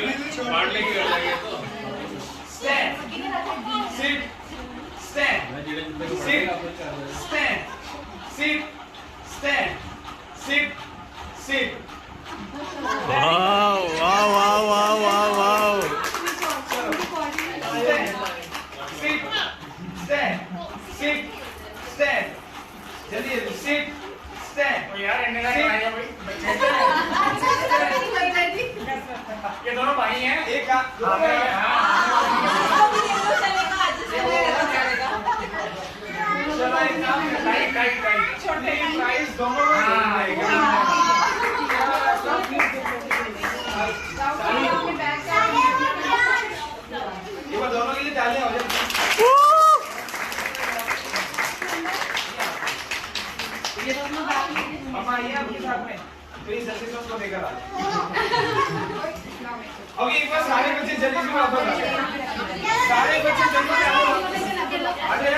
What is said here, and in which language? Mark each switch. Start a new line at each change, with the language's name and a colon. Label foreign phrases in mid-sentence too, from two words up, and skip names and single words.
Hindi: बांट लेके कर लेंगे तो
English: stand sit stand sit stand sit stand sit sit वाव वाव वाव वाव वाव वाव stand, sit, stand, sit, stand.
Hindi: जल्दी जल्दी
English: sit, stand.
Hindi: यार एंड का
English: Sit.
Hindi: आएगा भाई ये दोनों भाई हैं एक हाथ चलो एक काम
English: tight tight tight
Hindi: छोटे प्राइस दोनों में आएगा ये बार दोनों के लिए तालियां हो जाए मम्मा आइए आपके साथ में प्लीज जल्दी से उसको लेकर आ ओके एक बार सारे बच्चे जल्दी से वापस आ जाए सारे बच्चे जल्दी से आ जाए